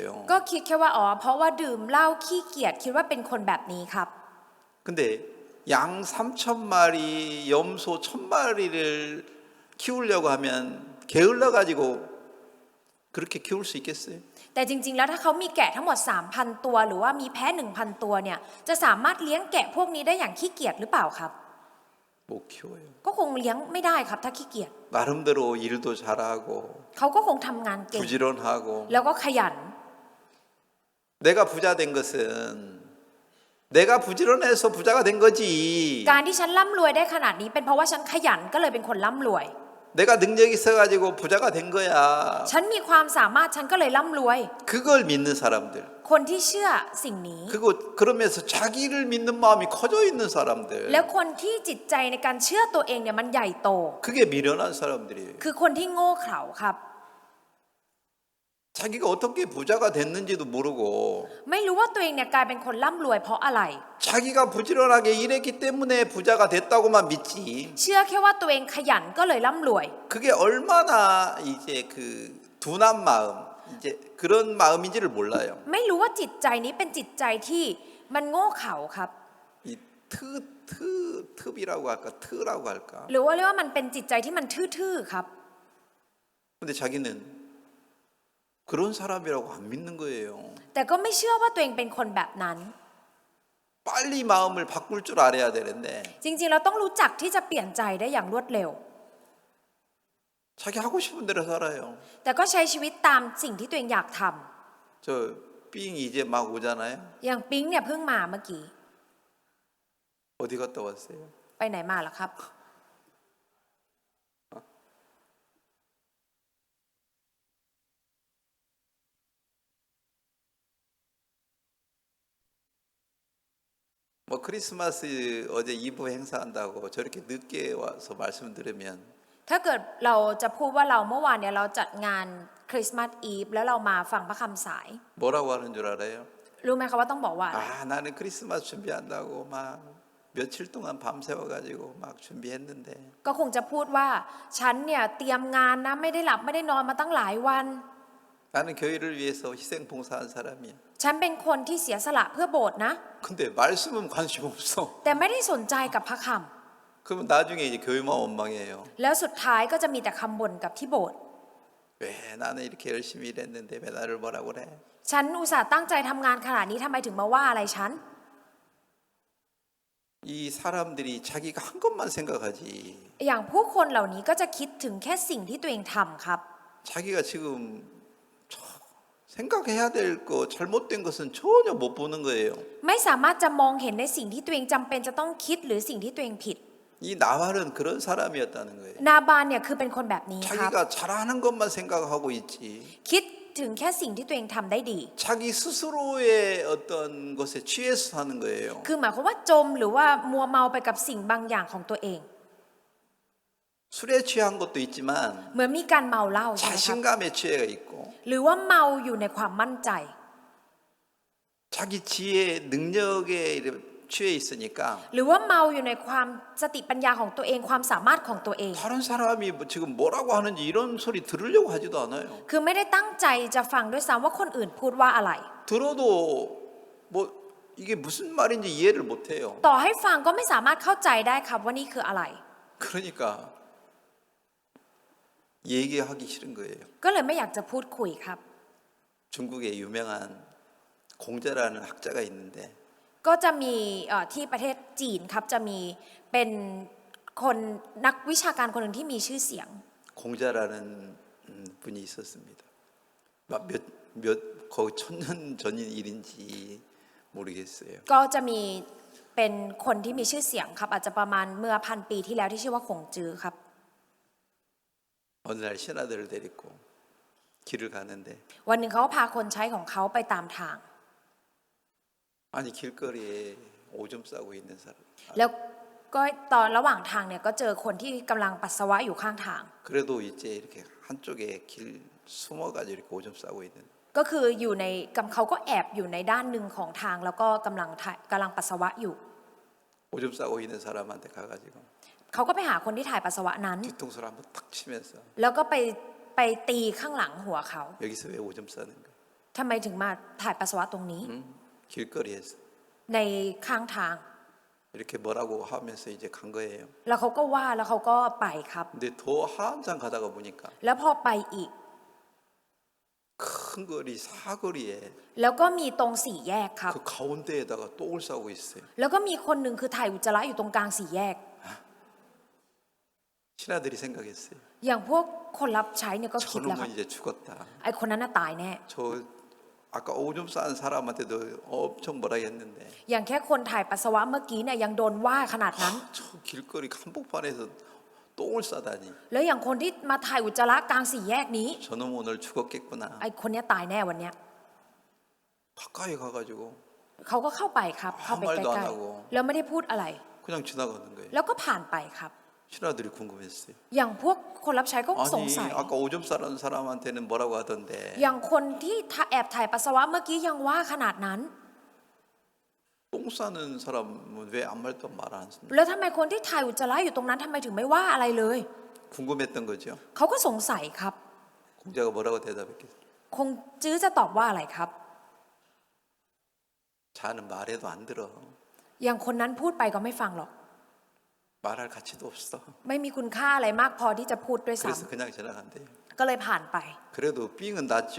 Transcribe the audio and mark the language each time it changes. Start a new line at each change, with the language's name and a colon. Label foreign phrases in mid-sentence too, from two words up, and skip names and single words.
Thai: ก็คิดแค่ว่าอ๋อเพราะว่าดื่มเหล้าขี้เกียจคิดว่าเป็นคนแบบนี้ครับ
Korean: 근데 양 3,000마리, 염소 1,000마리를 키우려고 하면 게을러 가지고 그렇게 키울 수 있겠어요?
Thai: แต่จริงๆแล้วถ้าเขามีแกะทั้งหมด 3,000 ตัวหรือว่ามีแพะ 1,000 ตัวเนี่ยจะสามารถเลี้ยงแกะพวกนี้ได้อย่างขี้เกียจหรือเปล่าครับ
Korean: 못 키워요.
Thai: ก็คงเลี้ยงไม่ได้ครับถ้าขี้เกียจ
Korean: 나름대로 일도 잘하고
Thai: เขาก็คงทำงานเก่ง
Korean: 부지런하고
Thai: แล้วก็ขยัน
Korean: 내가 부자 된 것은 내가 부지런해서 부자가 된 거지.
Thai: การที่ฉันร่ำรวยได้ขนาดนี้เป็นเพราะว่าฉันขยันก็เลยเป็นคนร่ำรวย
Korean: 내가 능력이 있어가지고 부자가 된 거야.
Thai: ฉันมีความสามารถฉันก็เลยร่ำรวย
Korean: 그걸 믿는 사람들.
Thai: คนที่เชื่อสิ่งนี้
Korean: 그리고 그러면서 자기를 믿는 마음이 커져 있는 사람들.
Thai: แล้วคนที่จิตใจในการเชื่อตัวเองเนี่ยมันใหญ่โต
Korean: 그게 미련한 사람들이에요.
Thai: คือคนที่โง่เขลาครับ
Korean: 자기가 어떻게 부자가 됐는지도 모르고
Thai: ไม่รู้ว่าตัวเองเนี่ยกลายเป็นคนร่ำรวยเพราะอะไร
Korean: 자기가 부지런하게 일했기 때문에 부자가 됐다고만 믿지.
Thai: เชื่อแค่ว่าตัวเองขยันก็เลยร่ำรวย
Korean: 그게 얼마나 이제 그 둔한 마음, 이제 그런 마음인지를 몰라요.
Thai: ไม่รู้ว่าจิตใจนี้เป็นจิตใจที่มันโง่เขลาครับ
Korean: 이 습이라고 할까, 트라고 할까.
Thai: หรือว่าเรียกว่ามันเป็นจิตใจที่มันทื่อๆครับ
Korean: 근데 자기는 그런 사람이라고 안 믿는 거예요.
Thai: แต่ก็ไม่เชื่อว่าตัวเองเป็นคนแบบนั้น
Korean: 빨리 마음을 바꿀 줄 알아야 되는데
Thai: จริงๆเราต้องรู้จักที่จะเปลี่ยนใจได้อย่างรวดเร็ว
Korean: 자기 하고 싶은 대로 살아요.
Thai: แต่ก็ใช้ชีวิตตามสิ่งที่ตัวเองอยากท
Korean: 저 삥 이제 막 오잖아요.
Thai: ำอย่างปิ๊งเนี่ยเพิ่งมาเมื่อกี้
Korean: 어디 갔다 왔어요?
Thai: ไปไหนมาล่ะครับ
Korean: 뭐 크리스마스 어제 2부 행사한다고 저렇게 늦게 와서 말씀 들으면
Thai: ถ้าเกิดเราจะพูดว่าเราเมื่อวานเนี่ยเราจัดงานคริสต์มาสอีฟแล้วเรามาฟังพระคำสาย
Korean: 뭐라고 하는 줄 알아요?
Thai: รู้ไหมคะว่าต้องบอกว่าอะไร
Korean: 아 나는 크리스마스 준비한다고 막 며칠 동안 밤새워 가지고 막 준비했는데
Thai: ก็คงจะพูดว่าฉันเนี่ยเตรียมงานนะไม่ได้หลับไม่ได้นอนมาตั้งหลายวัน
Korean: 나는 교회를 위해서 희생 봉사한 사람이야.
Thai: ฉันเป็นคนที่เสียสละเพื่อโบสถ์นะ
Korean: 근데 말씀은 관심 없어.
Thai: แต่ไม่ได้สนใจกับพระค
Korean: 그러면 나중에 이제 교회만 원망해요.
Thai: ำแล้วสุดท้ายก็จะมีแต่คำบ่นกับที่โบสถ์
Korean: 왜 나는 이렇게 열심히 일했는데 왜 나를 뭐라 그래?
Thai: ฉันอุตส่าห์ตั้งใจทำงานขนาดนี้ทำไมถึงมาว่าอะไรฉัน
Korean: 이 사람들이 자기가 한 것만 생각하지.
Thai: อย่างผู้คนเหล่านี้ก็จะคิดถึงแค่สิ่งที่ตัวเองทำครับ
Korean: 자기가 지금 생각해야 될 거 잘못된 것은 전혀 못 보는 거예요.
Thai: ไม่สามารถจะมองเห็นในสิ่งที่ตัวเองจำเป็นจะต้องคิดหรือสิ่งที่ตัวเองผิด
Korean: 이 나발은 그런 사람이었다는 거예요.
Thai: นาบานเนี่ยคือเป็นคนแบบนี้ครับ
Korean: 자기가 잘하는 것만 생각하고 있지.
Thai: คิดถึงแค่สิ่งที่ตัวเองทำได้ดี
Korean: 자기 스스로의 어떤 것에 취해서 사는 거예요.
Thai: คือหมายความว่าจมหรือว่ามัวเมาไปกับสิ่งบางอย่างของตัวเอง
Korean: 술에 취한 것도 있지만
Thai: เหมือนมีการเมาเหล้าใช่ไหมครับ
Korean: 자신감에 취해가 있고
Thai: หรือว่าเมาอยู่ในความมั่นใจ
Korean: 자기 지혜 능력에 취해 있으니까
Thai: หรือว่าเมาอยู่ในความสติปัญญาของตัวเองความสามารถของตัวเอง
Korean: 다른 사람이 지금 뭐라고 하는지 이런 소리 들으려고 하지도 않아요.
Thai: คือไม่ได้ตั้งใจจะฟังด้วยซ้ำว่าคนอื่นพูดว่าอะไร
Korean: 들어도 뭐 이게 무슨 말인지 이해를 못해요.
Thai: ต่อให้ฟังก็ไม่สามารถเข้าใจได้ครับว่านี่คืออะไร
Korean: 그러니까 얘기하기 싫은 거예요.
Thai: ก็เลยไม่อยากจะพูดคุยครับ
Korean: 중국에 유명한 공자라는 학자가 있는데
Thai: ก็จะมีที่ประเทศจีนครับจะมีเป็นคนนักวิชาการคนหนึ่งที่มีชื่อเสียง
Korean: 공자라는 분이 있었습니다. 몇 거의 1000년 전인 일인지 모르겠어요.
Thai: ก็จะมีเป็นคนที่มีชื่อเสียงครับอาจจะประมาณเมื่อ1,000 ปีที่แล้วที่ชื่อว่าคงจือครับ
Korean: 어느 날 신하들을 데리고 길을 가는데
Thai: วันหนึ่งเขาก็พาคนใช้ของเขาไปตามทาง
Korean: 아니 길거리에 오줌 싸고 있는 사람.
Thai: แล้วก็ตอนระหว่างทางเนี่ยก็เจอคนที่กำลังปัสสาวะอยู่ข้างทาง
Korean: 그래도 이제 이렇게 한쪽에 길 숨어가지고 이렇게 오줌 싸고 있는.
Thai: ก็คืออยู่ในเขาก็แอบอยู่ในด้านหนึ่งของทางแล้วก็กำลังปัสสาวะอยู่
Korean: 오줌 싸고 있는 사람한테 가가지고
Thai: เขาก็ไปหาคนที่ถ่ายปัสสาวะนั้น
Korean: 뒤통수를 한번 탁 치면서
Thai: แล้วก็ไปไปตีข้างหลังหัวเขา
Korean: 여기서 왜 오줌 싸는 거예요?
Thai: ทำไมถึงมาถ่ายปัสสาวะตรงนี้
Korean: 길거리에서
Thai: ในข้างทาง
Korean: 이렇게 뭐라고 하면서 이제 간 거예요.
Thai: แล้วเขาก็ว่าแล้วเขาก็ไปครับ
Korean: 근데 더 한참 가다가 보니까
Thai: แล้วพอไปอีก
Korean: 큰 거리 사거리에
Thai: แล้วก็มีตรงสี่แยกครับ
Korean: 그 가운데에다가 똥을 싸고 있어요.
Thai: แล้วก็มีคนหนึ่งคือถ่ายอุจจาระอยู่ตรงกลางสี่แยก
Korean: 신하들이 생각했어요.
Thai: อย่างพวกคนรับใช้เนี่ยก็คิดแล้วครับ
Korean: 저놈은 이제 죽었다.
Thai: ไอ้คนนั้นน่ะตายแน่
Korean: 저 아까 오줌 싼 사람한테도 엄청 뭐라 했는데
Thai: อย่างแค่คนถ่ายปัสสาวะเมื่อกี้เนี่ยยังโดนว่าขนาดนั้น
Korean: 저 길거리 한복판에서 똥을 싸다니
Thai: แล้วอย่างคนที่มาถ่ายอุจจาระกลางสี่แยกนี้
Korean: 저놈 오늘 죽었겠구나.
Thai: ไอ้คนเนี้ยตายแน่วันเนี้ย
Korean: 가까이 가가지고
Thai: เขาก็เข้าไปครับ เข้าไปใกล้ๆแล้วไม่ได้พูดอะไร
Korean: 그냥 지나가는 거예요.
Thai: แล้วก็ผ่านไปครับ
Korean: 신하들이 궁금했어요.
Thai: อย่างพวกคนรับใช้ก็สงสัย
Korean: 아니 아까 오줌 싸는 사람한테는 뭐라고 하던데
Thai: อย่างคนที่แอบถ่ายปัสสาวะเมื่อกี้ยังว่าขนาดนั้น
Korean: 똥 싸는 사람은 왜 아무 말도 말 안 했습니까?
Thai: แล้วทำไมคนที่ถ่ายอุจจาระอยู่ตรงนั้นทำไมถึงไม่ว่าอะไรเลย
Korean: 궁금했던 거죠.
Thai: เขาก็สงสัยครับ
Korean: 공자가 뭐라고 대답했겠어요?
Thai: คงจื้อจะตอบว่าอะไรครับ
Korean: 자는 말해도 안 들어.
Thai: อย่างคนนั้นพูดไปก็ไม่ฟังหรอก
Korean: 말할 가치도 없어.
Thai: ไม่มีคุณค่าอะไรมากพอที่จะพูดด้วยซ้
Korean: 그래서 그냥 지나간대요.
Thai: ำก็เลยผ่านไป
Korean: 그래도 삥은 났죠.